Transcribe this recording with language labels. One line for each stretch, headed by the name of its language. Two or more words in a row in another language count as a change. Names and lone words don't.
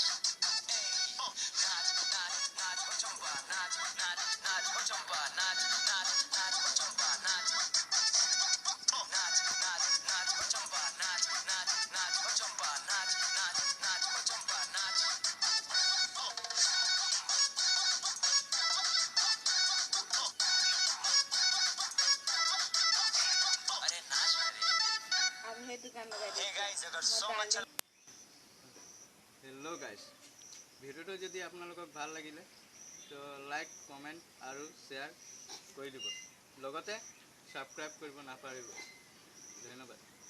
Hindi: नाच नाच नाच ओ चंपा नाच, नाच नाच ओ चंपा नाच, नाच नाच ओ चंपा नाच, नाच नाच नाच ओ चंपा नाच, नाच नाच ओ चंपा नाच, नाच नाच ओ चंपा नाच। अरे नाच मेरे। अब हे दुकान लगा
English: hey guys,
Hindi: अगर सॉन्ग अच्छा
English: hello guys,
Assamese: ভিডিওটো যদি আপোনালোকক ভাল লাগিলে তো
English: like comment
Assamese: আৰু শ্বেয়াৰ কৰি দিব, লগতে ছাবস্ক্ৰাইব কৰিব নাপাহৰিব। ধন্যবাদ।